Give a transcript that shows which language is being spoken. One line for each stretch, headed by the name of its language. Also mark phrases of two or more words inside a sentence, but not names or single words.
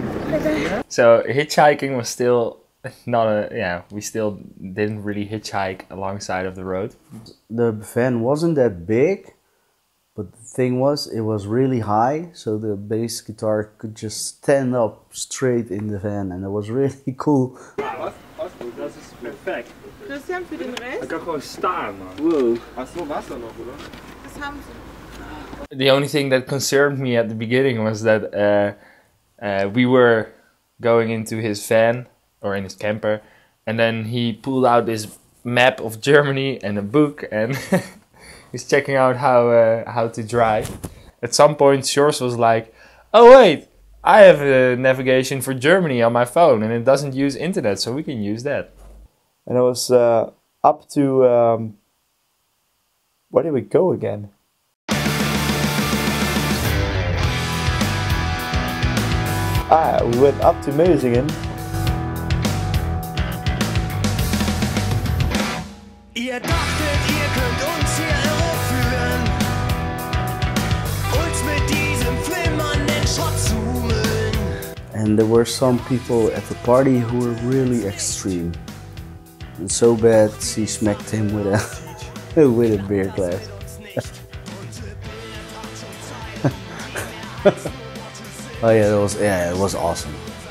English: So hitchhiking was still not we still didn't really hitchhike alongside of the road. The van wasn't that big, but the thing was, it was really high, so the bass guitar could just stand up straight in the van, and it was really cool.
Dutch: Dat is perfect.
German: Christian, für den Rest?
Dutch: Ik kan gewoon staan, man. Wow.
German: Das haben sie.
English: The only thing that concerned me at the beginning was that we were going into his van, or in his camper, and then he pulled out this map of Germany and a book, and he's checking out how to drive. At some point, Sjors was like, "Oh wait, I have a navigation for Germany on my phone, and it doesn't use internet, so we can use that." And it was up to where did we go again? We went up to Meusingen.
German: Ihr dachtet, ihr könnt uns hier irreführen, uns mit diesem flimmernden Schrott zumüllen.
English: And there were some people at the party who were really extreme. And so bad, she smacked him with a with a beer glass. Oh yeah, it was awesome.